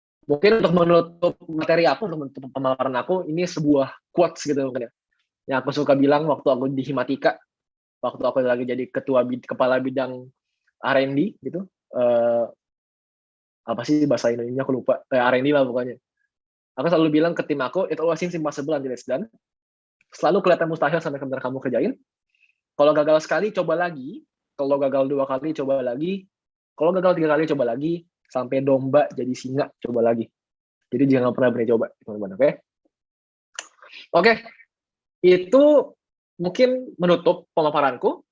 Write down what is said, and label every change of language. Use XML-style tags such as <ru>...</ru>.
<id>Mungkin untuk menutup materi aku, untuk menutup pemaparan aku, ini sebuah quotes gitu mungkin ya. Yang aku suka bilang waktu aku di Himatika, waktu aku lagi jadi kepala bidang R&D gitu. Apa sih bahasa Indonesia aku lupa. R&D lah pokoknya. Aku selalu bilang ke tim aku,</id> <en>it always seems impossible until it's done.</en> <id>Selalu kelihatan mustahil sampai benar kamu kerjain. Kalau gagal sekali, coba lagi. Kalau gagal 2 kali, coba lagi. Kalau gagal 3 kali, coba lagi. Sampai domba jadi singa, coba lagi. Jadi jangan pernah berhenti coba, teman-teman. Oke? Oke, itu mungkin menutup pemaparanku.</id>